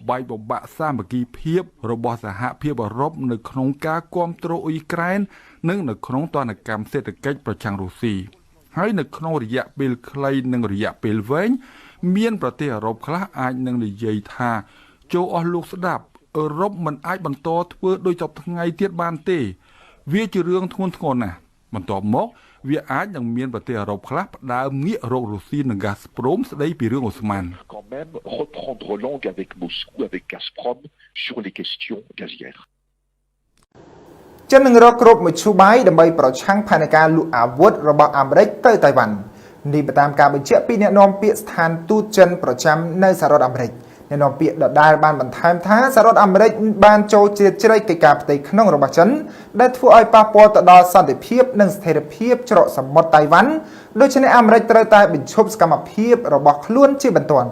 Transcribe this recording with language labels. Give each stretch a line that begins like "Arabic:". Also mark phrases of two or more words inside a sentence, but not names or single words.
Khmer: បែកបំបាក់សាមគ្គីភាពរបស់សហភាពអឺរ៉ុបនៅក្នុងការគ្រប់គ្រងអ៊ុយក្រែននិងនៅក្នុងទណ្ឌកម្មសេដ្ឋកិច្ចប្រឆាំងរុស្ស៊ីហើយនៅក្នុងរយៈពេលខ្លីនិងរយៈពេលវែងមានប្រទេសអឺរ៉ុបខ្លះអាចនឹងនិយាយថាចូលអស់លោកស្ដាប់អឺរ៉ុបមិនអាចបន្តធ្វើដោយសពថ្ងៃទៀតបានទេវាជារឿងធ្ងន់ធ្ងរណាស់បន្ទាប់មកវាអាចនឹងមានប្រទេសអឺរ៉ុបខ្លះផ្ដើមងាករករុស្ស៊ីនិង Gazprom ស្ដីពីរឿងអូស្មန်
French: quand même reprendre langue avec Moscou avec Gazprom sur les questions gazières
Khmer: ចិននឹងរកគ្រប់មធ្យោបាយដើម្បីប្រឆាំងផែនការលូកអាវុធរបស់អាមេរិកទៅតៃវ៉ាន់នេះតាមការបញ្ជាក់ពីអ្នកនាំពាក្យស្ថានទូតចិនប្រចាំនៅសហរដ្ឋអាមេរិកអ្នកនាំពាក្យដដែលបានបន្ថែមថាសហរដ្ឋអាមេរិកបានចូលជ្រៀតជ្រែកកិច្ចការផ្ទៃក្នុងរបស់ចិនដែលធ្វើឲ្យប៉ះពាល់ទៅដល់សន្តិភាពនិងស្ថិរភាពច្រកសមុទ្រតៃវ៉ាន់ដូច្នេះអាមេរិកត្រូវតែបញ្ឈប់សកម្មភាពរបស់ខ្លួនជាបន្ទាន់